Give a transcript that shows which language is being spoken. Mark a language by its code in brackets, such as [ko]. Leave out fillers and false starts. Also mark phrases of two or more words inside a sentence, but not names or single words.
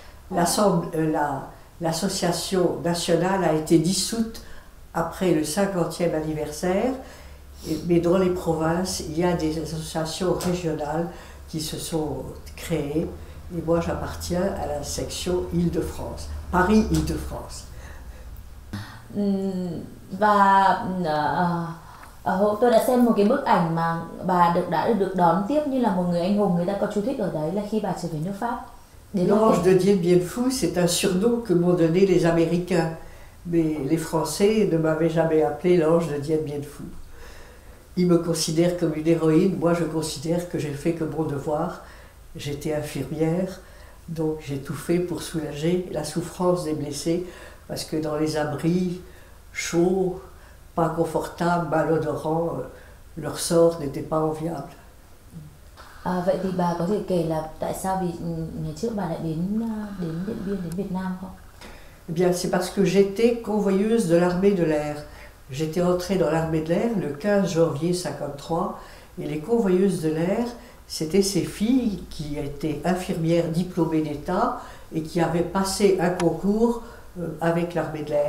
[fr] L'association nationale a été dissoute après le 50e anniversaire, mais dans les provinces, il y a des associations régionales qui se sont créées, et moi j'appartiens à la section Île-de-France, Paris-Île-de-France. [vi] Tôi đã xem một cái bức ảnh mà bà đã được đón tiếp như là một người anh hùng, người ta có chú thích ở đấy là khi bà trở về nước Pháp. [fr] L'ange de Dien Bien Phu, c'est un surnom que m'ont donné les Américains, mais les Français ne m'avaient jamais appelé l'ange de Dien Bien Phu. Ils me considèrent comme une héroïne, moi je considère que j'ai fait que mon devoir. J'étais infirmière, donc j'ai tout fait pour soulager la souffrance des blessés, parce que dans les abris chauds, pas confortables, malodorants, leur sort n'était pas enviable. [vi] Vậy thì bà có thể kể là tại sao vì ngày trước bà lại đến Điện Biên, đến Việt Nam không? [fr] Eh bien, c'est parce que j'étais convoyeuse de l'armée de l'air. J'étais entrée dans l'armée de l'air le 15 janvier 1953, et les convoyeuses de l'air, c'était ces filles qui étaient infirmières diplômées d'État et qui avaient passé un concours avec l'armée de l'air.